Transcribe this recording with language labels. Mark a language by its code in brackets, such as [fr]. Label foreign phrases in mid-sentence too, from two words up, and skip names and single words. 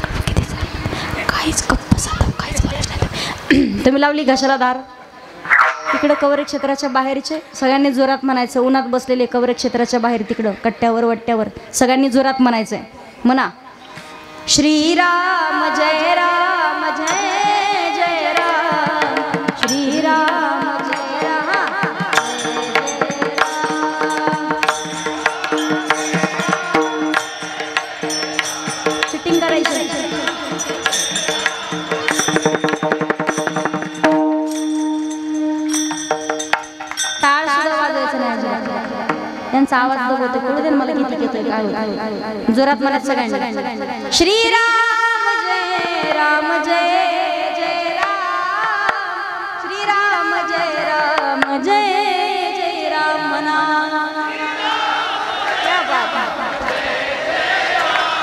[mr] काहीच गप्प बसा, काहीच बोलायचं नाही. तुम्ही लावली घशाला धार. तिकडं कवरे क्षेत्राच्या बाहेरचे सगळ्यांनी जोरात म्हणायचं. उन्हात बसलेले कवरे क्षेत्राच्या बाहेर तिकडं कट्ट्यावर वट्ट्यावर सगळ्यांनी जोरात म्हणायचंय. म्हणा, श्रीराम जय राम जय जय राम, श्रीराम जय राम सिटिंग करायची. त्यांचा आवाज बघतो कळू दे मला किती येतोय. काय जोरात मला सगळ्यांनी श्रीराम जय राम जय जय राम, श्रीराम जय राम जय जय राम म्हणा.